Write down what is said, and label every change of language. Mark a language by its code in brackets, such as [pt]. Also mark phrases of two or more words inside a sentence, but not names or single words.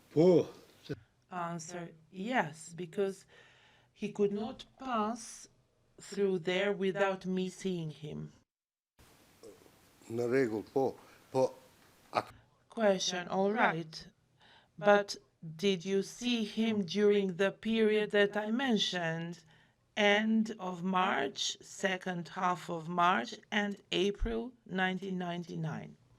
[sq] Po. [en] Answer, yes, because he could not pass through there without me seeing him. [sq] Në rregull, po. Po, [en] Question, all right. But did you see him during the period that I mentioned? End of March, second half of March, and April 1999.